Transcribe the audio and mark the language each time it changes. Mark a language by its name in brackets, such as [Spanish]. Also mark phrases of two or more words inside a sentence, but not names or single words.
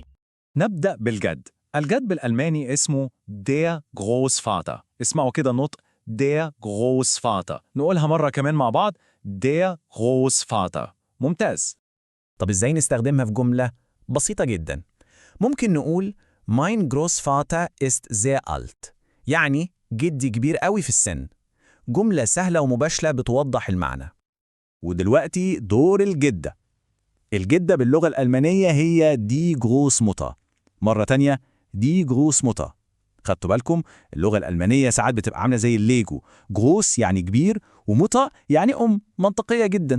[Arabic] نبدأ بالجد. الجد بالألماني اسمه [German] der Großvater. [Arabic] اسمعوا كده النطق [German] der Großvater. [Arabic] نقولها مرة كمان مع بعض [German] der Großvater. [Arabic] ممتاز. طب إزاي نستخدمها في جملة؟ بسيطة جدا. ممكن نقول [German] Mein Großvater ist sehr alt، [Arabic] يعني جدي كبير قوي في السن. جملة سهلة ومباشرة بتوضح المعنى. ودلوقتي دور الجدة. الجدة باللغة الألمانية هي دي Großmutter. مرة تانية دي Großmutter. خدتوا بالكم؟ اللغة الألمانية ساعات بتبقى عاملة زي الليجو، جروس يعني كبير، وموتا يعني منطقية جدا.